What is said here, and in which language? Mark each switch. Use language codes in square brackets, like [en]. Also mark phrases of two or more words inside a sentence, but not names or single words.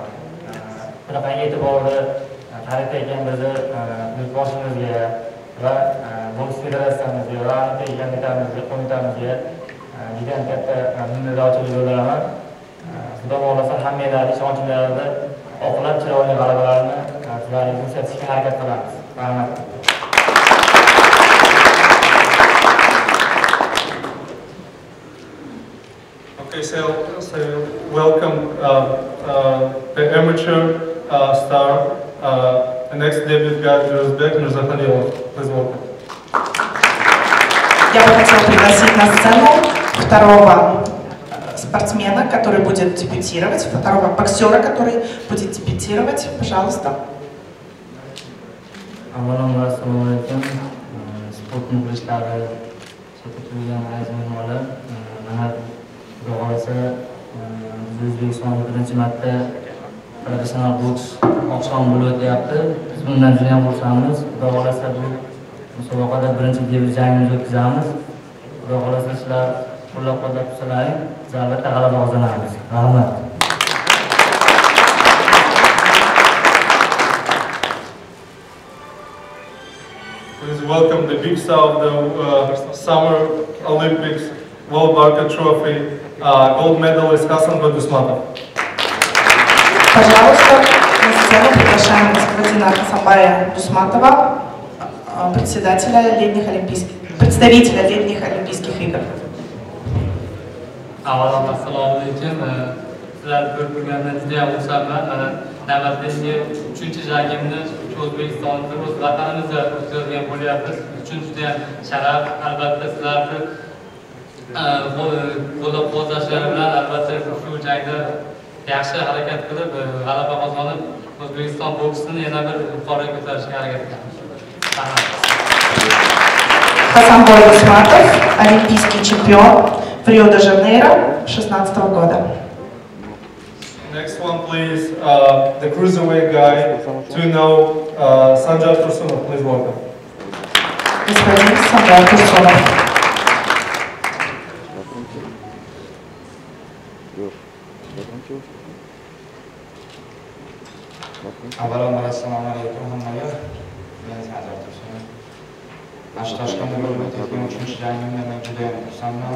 [uz] Bunaqa e'tiborni qaratayotgan bizni yurtboshimizga va boks federatsiyamizga va qo'mitamizga juda katta minnatdorchilik bildiraman. Xudo xohlasa hammanglarni ishonchlarni oqlab chiroyli g'alabalarni sizlarga ko'rsatishga harakat qilamiz. Rahmat. [en] Okay, so welcome the amateur star, the next debut guy, Uzbek Mirzahalilov. Please welcome. [ru] Я бы хотела пригласить на сцену второго спортсмена, который будет дебютировать, второго боксера, который будет дебютировать. Пожалуйста. [uz] Assalomu alaykum. Sport muxlislari, chekilgan aziz mehmonlar. Xudo xohlasa O'zbekistonda birinchi marta professional boks oqshomi bo'lib o'tyapti. Biz bundan juda ham xursandmiz. Xudo xohlasa bu musobaqada birinchi debut jangimizni o'tkazamiz. Xudo xohlasa sizlar qo'llab-quvvatlab tursalaring, biz albatta g'alaba qozonamiz. Rahmat. [en] Please welcome the big star of the Summer Olympics World Barker Trophy, gold medalist Hasan Badusmatov. [ru] Пожалуйста, на сцену приглашаем господина Хасанбая Дусматова, представителя летних Олимпийских игр. [uz] Assalomu alaykum. Sizlar ko'rib turgandan juda ham xursandman. Mana navbatdagi 3-chi jangimni O'zbekistonda o'z vatanimizda o'tkazilgan bo'lyapmiz. Uchun juda ham sharaf, albatta sizlarni qo'llab-quvvatlashlari bilan albatta shu jangda yaxshi harakat qilib, g'alaba qozonib, O'zbekiston boksini yana bir yuqoriga ko'tarishga harakat qilamiz. [ru] Хасанбой Усматов, олимпийский чемпион в Рио-де-Жанейро 2016 года. [en] Next one, please, the cruiserweight guy, to know Sanjar Tursunov, please welcome. [ru] Господин Санжар Турсунов. [uz] Avvalambor assalomu alaykum hammaga. Men Sanjar Tursunov. Mana Toshkentda bo'lib o'tayotgan 3-jangimda men juda ham xursandman.